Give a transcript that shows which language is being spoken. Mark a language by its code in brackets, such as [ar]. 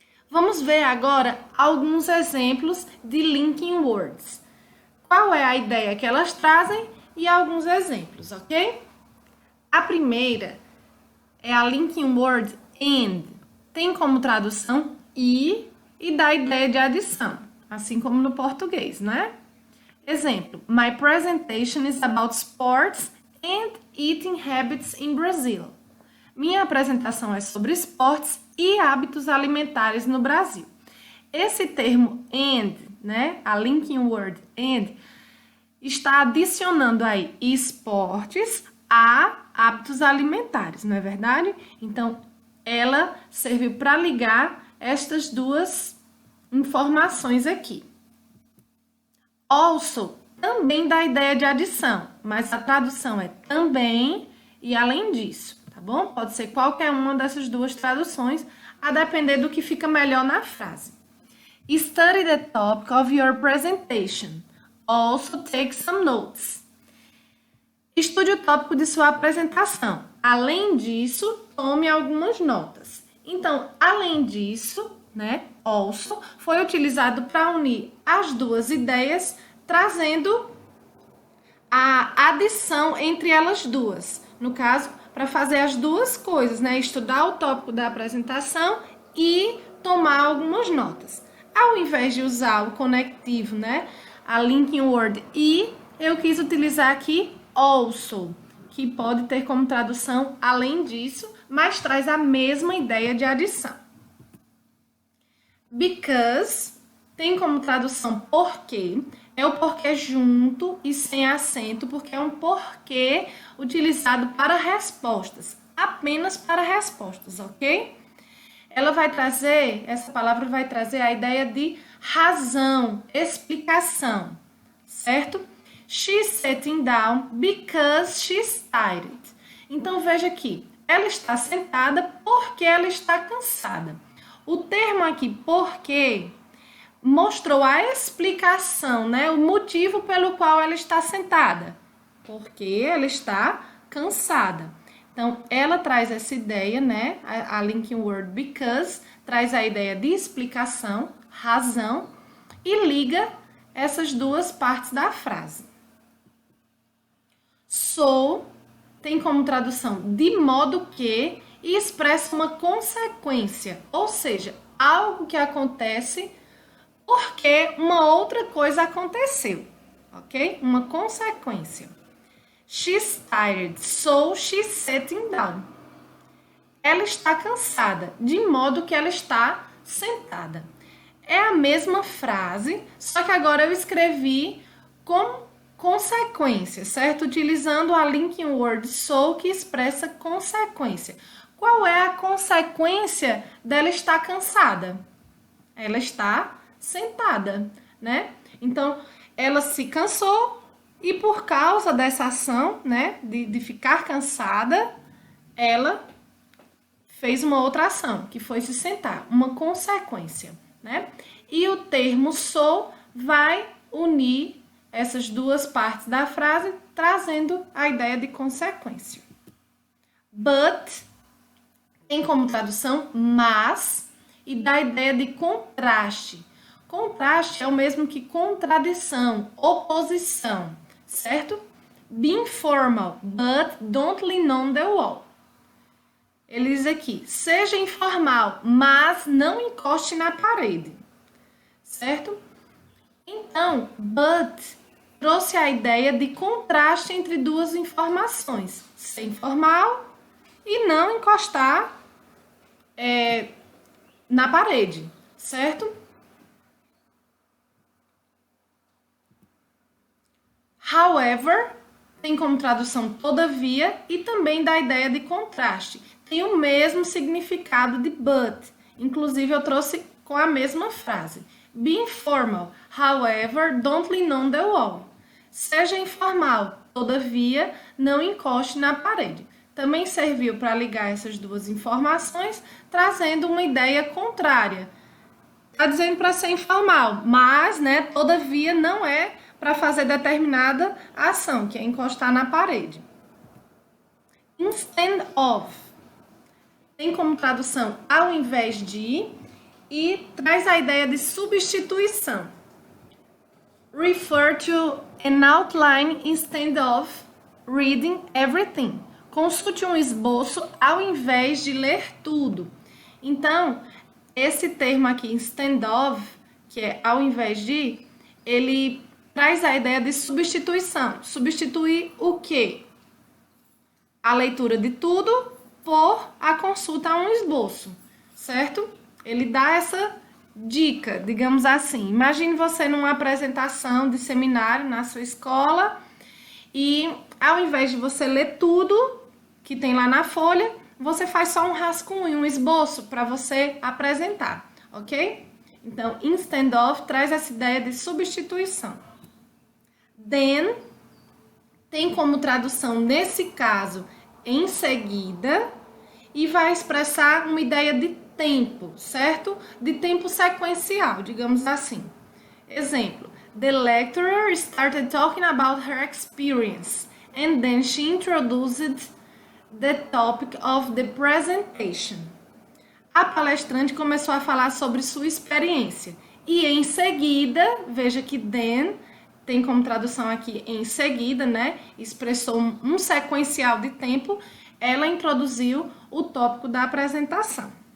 [pt] Vamos ver agora alguns exemplos de linking words. Qual é a ideia que elas trazem e alguns exemplos, ok? A primeira é a linking word and. Tem como tradução e dá ideia de adição, assim como no português, né? [en] Exemplo: My presentation is about sports and eating habits in Brazil. [pt] Minha apresentação é sobre esportes e hábitos alimentares no Brasil. Esse termo and, né, a linking word and, está adicionando aí esportes a hábitos alimentares, não é verdade? Então, ela serviu para ligar estas duas informações aqui. Also também dá ideia de adição, mas a tradução é também e além disso, tá bom? Pode ser qualquer uma dessas duas traduções, a depender do que fica melhor na frase. [en] Study the topic of your presentation. Also take some notes. [pt] Estude o tópico de sua apresentação. Além disso, tome algumas notas. Então, além disso, né, also, foi utilizado para unir as duas ideias, trazendo a adição entre elas duas. No caso, para fazer as duas coisas, né, estudar o tópico da apresentação e tomar algumas notas. Ao invés de usar o conectivo, né, a linking word e, eu quis utilizar aqui also, que pode ter como tradução além disso, mas traz a mesma ideia de adição. Because tem como tradução porque, é o porquê junto e sem acento, porque é um porquê utilizado para respostas, apenas para respostas, ok? Ela vai trazer, essa palavra vai trazer a ideia de razão, explicação, certo? [en] She's sitting down because she's tired. [pt] Então, veja aqui, ela está sentada porque ela está cansada. O termo aqui, porque, mostrou a explicação, né? O motivo pelo qual ela está sentada. Porque ela está cansada. Então, ela traz essa ideia, né? A linking word because traz a ideia de explicação, razão, e liga essas duas partes da frase. So tem como tradução de modo que e expressa uma consequência, ou seja, algo que acontece porque uma outra coisa aconteceu, ok? Uma consequência. [en] She's tired, so she's sitting down. [pt] Ela está cansada, de modo que ela está sentada. É a mesma frase, só que agora eu escrevi com consequência, certo? Utilizando a linking word so, que expressa consequência. Qual é a consequência dela estar cansada? Ela está sentada, né? Então, ela se cansou e por causa dessa ação, né, de ficar cansada, ela fez uma outra ação, que foi se sentar, uma consequência, né? E o termo so vai unir essas duas partes da frase, trazendo a ideia de consequência. But tem como tradução mas e dá a ideia de contraste. Contraste é o mesmo que contradição, oposição, certo? [en] Be informal, but don't lean on the wall. [pt] Ele diz aqui, seja informal, mas não encoste na parede, certo? Então, but trouxe a ideia de contraste entre duas informações, ser informal e não encostar na parede, certo? However, tem como tradução todavia e também da ideia de contraste. Tem o mesmo significado de but. Inclusive, eu trouxe com a mesma frase. [en] Be informal, however, don't lean on the wall. [pt] Seja informal, todavia, não encoste na parede. Também serviu para ligar essas duas informações, trazendo uma ideia contrária. Está dizendo para ser informal, mas, todavia, não é para fazer determinada ação, que é encostar na parede. Instead of tem como tradução ao invés de e traz a ideia de substituição. [en] Refer to an outline instead of reading everything. [pt] Consulte um esboço ao invés de ler tudo. Então, esse termo aqui, instead of, que é ao invés de, ele traz a ideia de substituição. Substituir o quê? A leitura de tudo por a consulta a um esboço, certo? Ele dá essa dica, digamos assim. Imagine você numa apresentação de seminário na sua escola e ao invés de você ler tudo que tem lá na folha, você faz só um rascunho, um esboço para você apresentar, ok? Então, instead of traz essa ideia de substituição. Then tem como tradução, nesse caso, em seguida, e vai expressar uma ideia de tempo, certo? De tempo sequencial, digamos assim. [en] Exemplo, the lecturer started talking about her experience, and then she introduced the topic of the presentation. [pt] A palestrante começou a falar sobre sua experiência. E em seguida, veja que then tem como tradução aqui em seguida, expressou um sequencial de tempo, ela introduziu o tópico da apresentação.